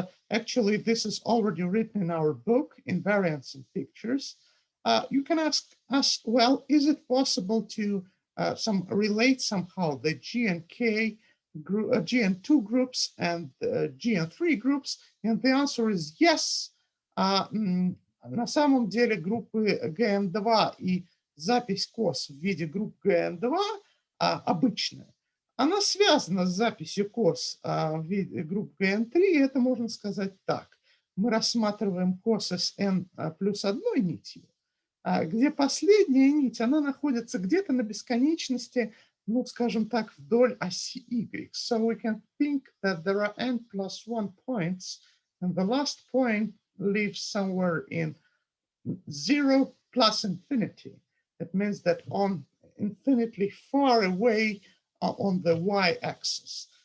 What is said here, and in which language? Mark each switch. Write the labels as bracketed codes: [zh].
[en] Actually, this is already written in our book, Invariants and Pictures. You can ask us, well, is it possible to relate somehow the GNK GN2 groups and GN3 groups? And the answer is yes. [ru] На самом деле группы GN2 и запись КОС в виде групп GN2 обычная. Она связана с записью КОС в виде групп GN3, это можно сказать так. Мы рассматриваем КОС с n плюс одной нитью, где последняя нить, она находится где-то на бесконечности, ну, скажем так, вдоль оси Y. [en] So we can think that there are n plus 1 points, and the last point lives somewhere in 0 plus infinity. That means that on infinitely far away on the y-axis.